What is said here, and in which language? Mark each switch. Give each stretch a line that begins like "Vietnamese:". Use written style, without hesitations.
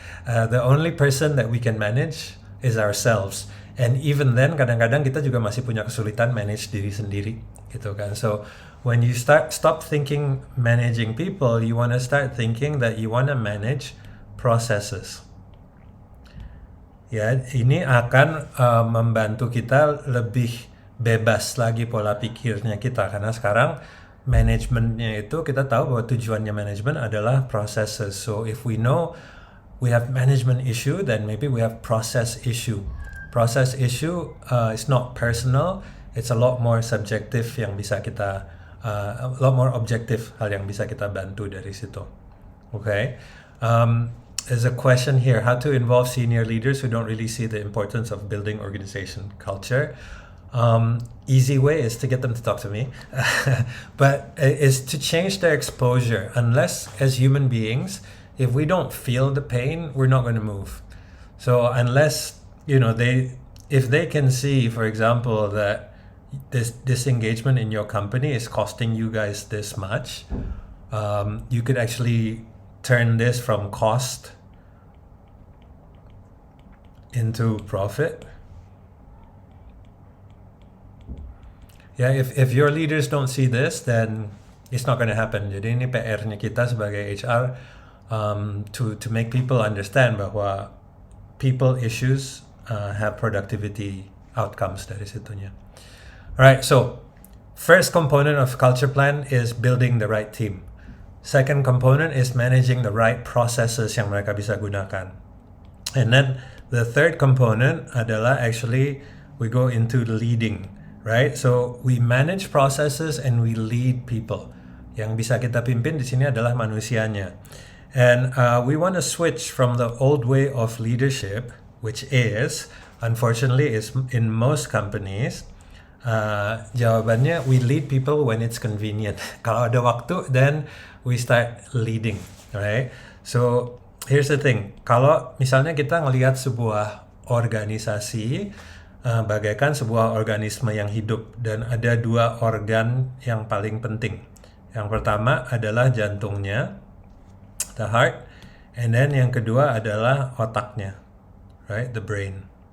English: The only person that we can manage is ourselves.
Indonesian: And even then, kadang-kadang kita juga masih punya kesulitan manage diri sendiri, gitu kan.
English: So when you stop thinking managing people, you want to start thinking that you want to manage processes.
Indonesian: Ya, ini akan membantu kita lebih bebas lagi pola pikirnya kita karena sekarang manajemennya itu kita tahu bahwa tujuannya manajemen adalah processes.
English: So if we know we have management issue, then maybe we have process issue. Process issue is not personal, it's a lot more subjective
Indonesian: yang bisa kita
English: a lot more objective
Indonesian: hal yang bisa kita bantu dari situ.
English: Okay. There's a question here, how to involve senior leaders who don't really see the importance of building organization culture. Easy way is to get them to talk to me, but is to change their exposure. Unless as human beings, if we don't feel the pain, we're not going to move. So unless if they can see, for example, that this engagement in your company is costing you guys this much, you could actually turn this from cost into profit. Yeah, if your leaders don't see this, then it's not going to happen.
Indonesian: Jadi ini PR-nya kita sebagai HR,
English: to make people understand
Indonesian: bahwa
English: people issues have productivity outcomes
Indonesian: dari situnya.
English: Alright, so first component of culture plan is building the right team. Second component is managing the right processes
Indonesian: yang mereka bisa gunakan.
English: And then the third component adalah actually we go into the leading, right? So we manage processes and we lead people.
Indonesian: Yang bisa kita pimpin di sini adalah manusianya.
English: And we want to switch from the old way of leadership, which is, unfortunately, is in most companies, jawabannya we lead people when it's convenient.
Indonesian: Kalau ada waktu,
English: then we start leading, right? So here's the thing,
Indonesian: kalau misalnya kita ngelihat sebuah organisasi bagaikan sebuah organisme yang hidup dan ada dua organ yang paling penting. Yang pertama adalah jantungnya, the heart, and then yang kedua adalah otaknya, right, the brain.